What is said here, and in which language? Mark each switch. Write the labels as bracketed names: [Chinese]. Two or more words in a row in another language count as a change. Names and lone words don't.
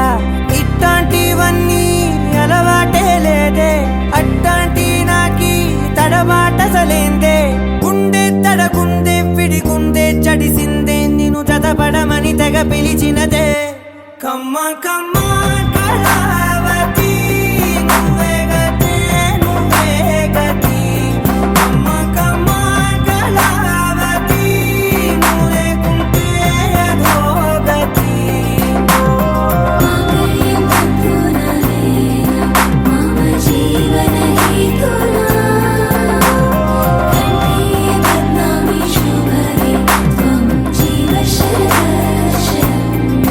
[Telugu] ఇట్లాంటివన్నీ అలవాటే లేదే అట్లాంటి నాకి తడబాటసలేందే గుండె తడగుందే విడిగుందే చడిసిందే నిన్ను జతపడమని తెగ పిలిచినదే కమ్మ కమ్మ కళావతి నువ్వే గతే నువ్వే గతి కమ్మ కమ్మ కళావతి నువ్వు లేకుంటే అధోగతి [Sanskrit] माङ्गल्यं तन्तुना मम जीवन हेतुना कंठे बध्नामि शुभगे त्वं जीव शरदर्शनम्